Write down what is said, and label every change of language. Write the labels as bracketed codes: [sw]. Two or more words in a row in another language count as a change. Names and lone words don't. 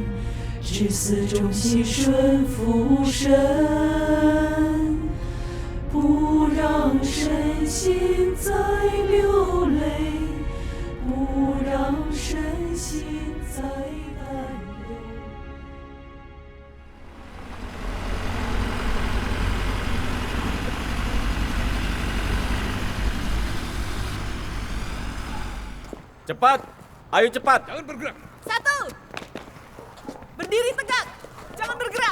[zh] 至死忠心顺服神，不让身心再流泪，不让身心再担忧。 [id] Cepat, ayo cepat. Jangan bergerak. 1. Berdiri tegak, jangan bergerak.